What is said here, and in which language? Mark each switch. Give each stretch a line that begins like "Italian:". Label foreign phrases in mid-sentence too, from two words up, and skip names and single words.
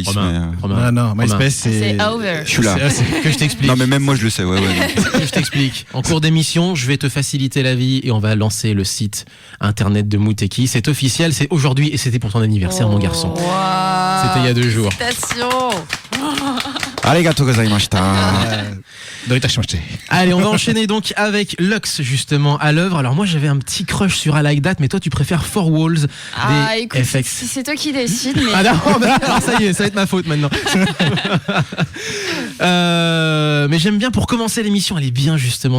French: Non, MySpace c'est over. Je suis là. Que je t'explique. Non, mais même moi je le sais. Ouais. Que je t'explique. En cours d'émission, je vais te faciliter la vie et on va lancer le site internet de Mouteki. C'est officiel, c'est aujourd'hui et c'était pour ton anniversaire, mon garçon. Wow. C'était il y a 2 jours. Félicitations.
Japanese: ありがとうございました.
French: Allez, on va enchaîner donc avec Lux justement à l'œuvre. Alors moi j'avais un petit crush sur I Like That, mais toi tu préfères Four Walls des Écoute, FX. c'est toi qui décides. Mais... Ah non, alors ça y est, ça va être ma faute maintenant. Mais j'aime bien pour commencer l'émission, elle est bien justement.